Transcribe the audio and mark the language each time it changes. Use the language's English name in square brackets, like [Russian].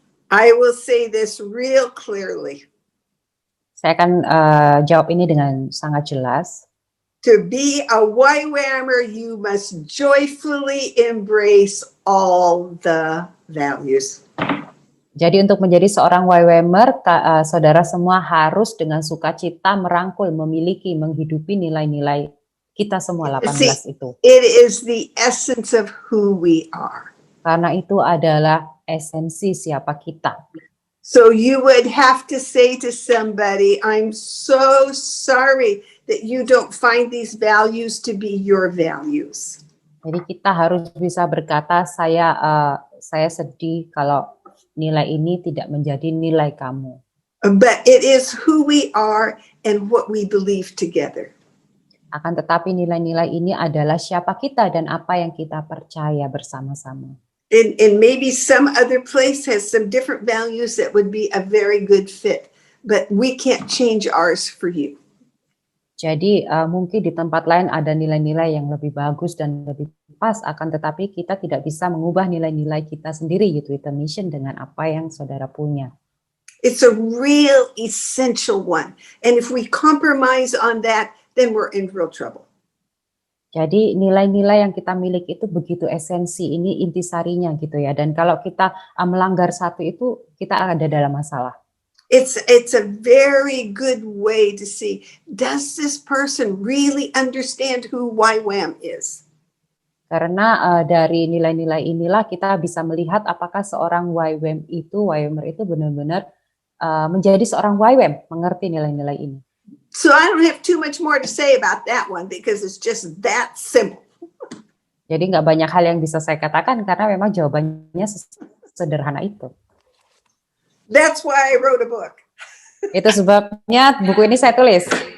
[English] I will say this real clearly. [Indonesian] Saya akan jawab ini dengan sangat jelas. [English] To be a YWAMer, you must joyfully embrace all the values. [Indonesian] Jadi untuk menjadi seorang YWAMer, saudara semua harus dengan sukacita merangkul, memiliki, menghidupi nilai-nilai kita semua 18 itu. [English] It is the essence of who we are. [Indonesian] Karena itu adalah esensi siapa kita. [English] So you would have to say to somebody, I'm so sorry that you don't find these values to be your values. [Indonesian] Jadi kita harus bisa berkata, saya sedih kalau nilai ini tidak menjadi nilai kamu. [English] But it is who we are and what we believe together. [Indonesian] Akan tetapi nilai-nilai ini adalah siapa kita dan apa yang kita percaya bersama-sama. [English] And maybe some other place has some different values that would be a very good fit, but we can't change ours for you. [Indonesian] Jadi mungkin di tempat lain ada nilai-nilai yang lebih bagus dan lebih pas, akan tetapi kita tidak bisa mengubah nilai-nilai kita sendiri, yaitu mission dengan apa yang saudara punya. [English] It's a real essential one. And if we compromise on that, then we're in real trouble. [Indonesian] Jadi nilai-nilai yang kita miliki itu begitu esensi, ini intisarinya gitu ya. Dan kalau kita melanggar satu itu, kita ada dalam masalah. [English] It's a very good way to see, does this person really understand who YWAM is? [Indonesian] Karena dari nilai-nilai inilah kita bisa melihat apakah seorang YWAMer itu benar-benar menjadi seorang YWAM, mengerti nilai-nilai ini. [English] So I don't have too much more to say about that one because it's just that simple. [Indonesian] Jadi nggak banyak hal yang bisa saya katakan karena memang jawabannya sederhana itu. [English] That's why I wrote a book. [Indonesian] Itu sebabnya buku ini saya tulis.